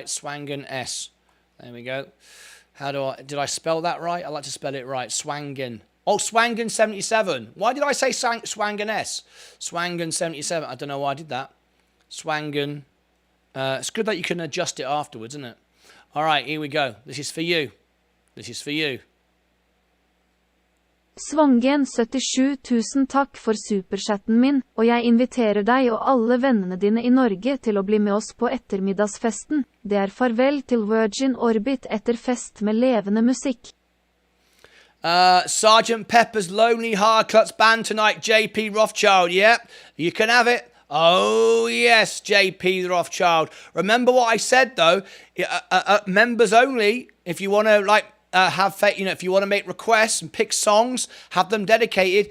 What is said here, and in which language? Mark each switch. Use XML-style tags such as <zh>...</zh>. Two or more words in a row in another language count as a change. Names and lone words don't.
<en>Swangen S. There we go. Did I spell that right? I like to spell it right. Swangen. Oh, Swangen 77. Why did I say Swangen S? Swangen 77. I don't know why I did that. Swangen. It's good that you can adjust it afterwards, isn't it? All right, here we go. This is for you. This is for you.</en> <no>Svangen 77, tusen takk for superchatten min, og jeg inviterer deg og alle vennene dine i Norge til å bli med oss på ettermiddagsfesten. Det farvel til Virgin Orbit etter fest med levende musikk.</no> <en>Sergeant Pepper's Lonely Hearts Band tonight, JP Rothschild. Yep, you can have it. Oh, yes, JP Rothschild. Remember what I said, though. Members only. If you want to, have faith, if you want to make requests and pick songs, have them dedicated.</en>